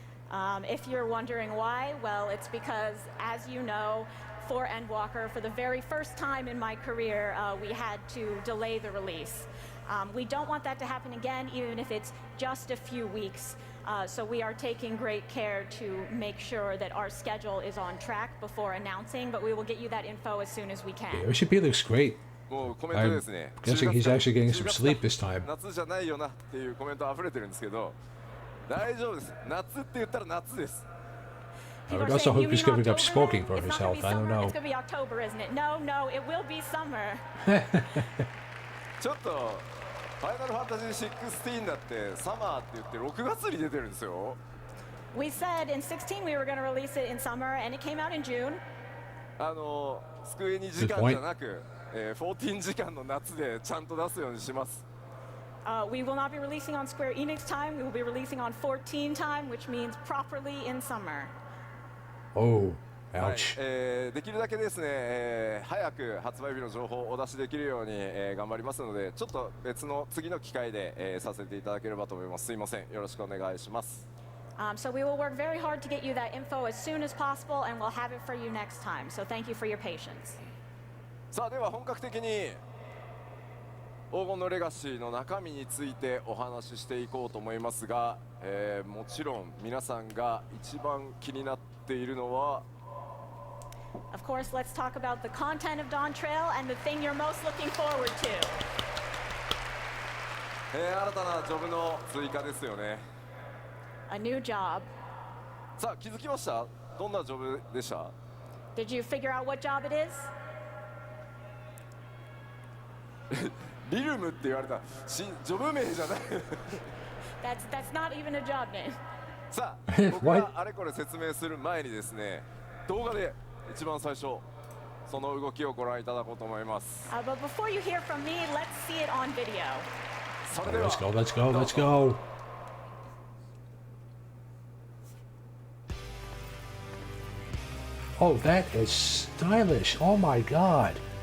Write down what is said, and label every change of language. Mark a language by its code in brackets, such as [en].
[en] If you're wondering why, well, it's because, as you know, for Endwalker, for the very first time in my career, we had to delay the release. We don't want that to happen again, even if it's just a few weeks. So we are taking great care to make sure that our schedule is on track before announcing, but we will get you that info as soon as we can. Yoshi looks great. [ja] もうコメントですね。 [en] Guessing he's actually getting some sleep this time. [ja] 夏じゃないよなっていうコメント溢れてるんですけど、大丈夫です。夏って言ったら夏です。 [en] I would also hope he's giving up smoking for his health. I don't know. It's going to be October, isn't it? No, no, it will be summer. [ja] ちょっとファイナルファンタジー16だってサマーって言って6月に出てるんですよ。 [en] We said in 16 we were going to release it in summer, and it came out in June. [ja] スクエニ時間じゃなく、14時間の夏でちゃんと出すようにします。 [en] We will not be releasing on Square Enix time. We will be releasing on 14 time, which means properly in summer. Oh, [ja] はい [en] Ouch. [ja] できるだけですね、早く発売日の情報をお出しできるように、頑張りますので、ちょっと別の次の機会で、させていただければと思います。すいません、よろしくお願いします。 [en] So we will work very hard to get you that info as soon as possible, and we'll have it for you next time. So thank you for your patience. [ja] さあでは本格的に黄金のレガシーの中身についてお話ししていこうと思いますが、もちろん皆さんが一番気になっているのは [en] Of course, let's talk about the content of Dawntrail and the thing you're most looking forward to. [ja] 新たなジョブの追加ですよね。 [en] A new job. [ja] さあ気づきました？どんなジョブでした？ [en] Did you figure out what job it is? [ja] リルムって言われたジョブ名じゃない。 [en] That's not even a job name. [ja] さあ僕があれこれ説明する前にですね、動画で一番最初その動きをご覧いただこうと思います。 [en] But before you hear from me, let's see it on video. [ja] それでは [en] Let's go, let's go, let's go. Oh, that is stylish. Oh my god.